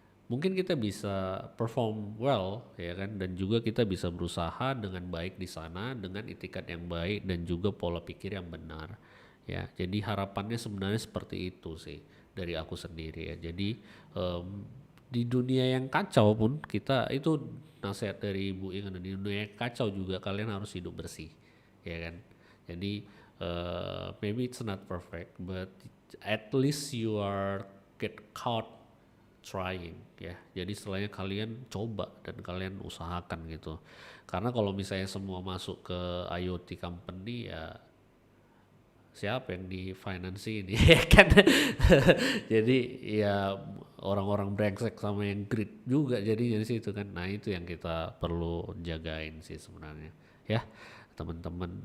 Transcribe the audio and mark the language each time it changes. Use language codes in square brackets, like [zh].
[id] Mungkin kita bisa [en] perform well [id] ya kan, dan juga kita bisa berusaha dengan baik di sana dengan itikat yang baik dan juga pola pikir yang benar ya. Jadi harapannya sebenarnya seperti itu sih dari aku sendiri ya. Jadi em, di dunia yang kacau pun kita itu, nasihat dari Ibu Ingan, di dunia yang kacau juga kalian harus hidup bersih ya kan. [en] Jadi maybe it's not perfect but at least you are get caught trying ya. [id] Jadi istilahnya kalian coba dan kalian usahakan gitu. Karena kalau misalnya semua masuk ke IoT company ya, siapa yang di finance ini ya kan. Jadi ya orang-orang brengsek sama yang greed juga jadinya di situ kan. Nah itu yang kita perlu jagain sih sebenarnya ya teman-teman.